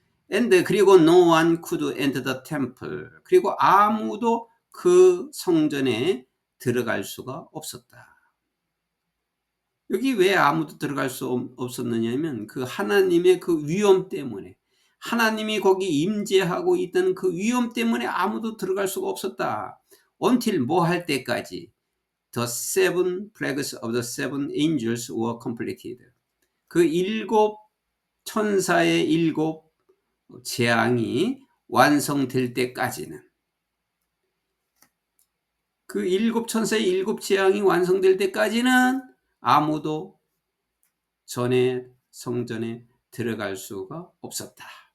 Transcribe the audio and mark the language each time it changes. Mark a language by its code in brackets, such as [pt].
[ko] And 그리고 [en] no one could enter the temple, [ko] 그리고 아무도 그 성전에 들어갈 수가 없었다. 여기 왜 아무도 들어갈 수 없었느냐면 그 하나님의 그 위엄 때문에, 하나님이 거기 임재하고 있다는 그 위엄 때문에 아무도 들어갈 수가 없었다. [en] Until [ko] 뭐 할 때까지 [en] the 7 plagues of the 7 angels were completed. [ko] 그 7 천사의 7 재앙이 완성될 때까지는, 그 7 천사의 7 재앙이 완성될 때까지는 아무도 전에 성전에 들어갈 수가 없었다.